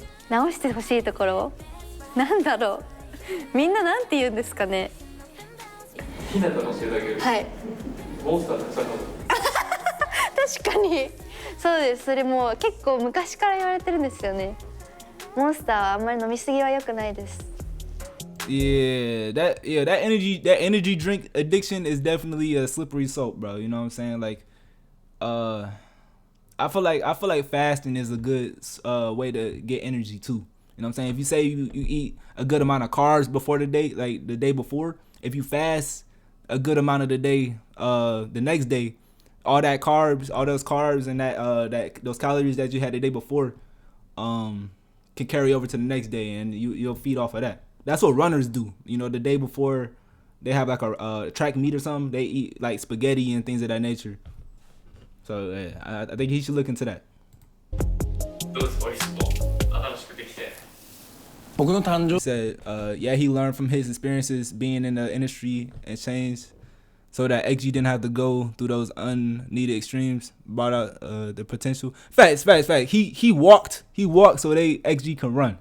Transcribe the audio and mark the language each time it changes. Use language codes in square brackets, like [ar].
[ja] 直してほしいところなんだろう。みんななんて言うんですかね。ひなたのしてるだけで。はい。モンスターたくさん飲む。確かにそうです。それも結構昔から言われてるんですよね。モンスターはあんまり飲みすぎは良くないです。 [en] Yeah, that energy drink addiction is definitely a slippery slope, bro. You know what I'm saying? Like, I feel like fasting is a good way to get energy too. You know what I'm saying? If you say you eat a good amount of carbs before the day, like the day before, if you fast a good amount of the day, the next day, all those carbs and those calories that you had the day before, can carry over to the next day, and you'll feed off of that. That's what runners do. You know, the day before they have like a track meet or something, they eat like spaghetti and things of that nature. So yeah, I think he should look into that. [ja] どうですか、リスト新しくできて。僕の誕生 [en] He said, yeah, he learned from his experiences being in the industry and changed so that XG didn't have to go through those unneeded extremes. Brought out the potential. Facts. He walked so they XG can run.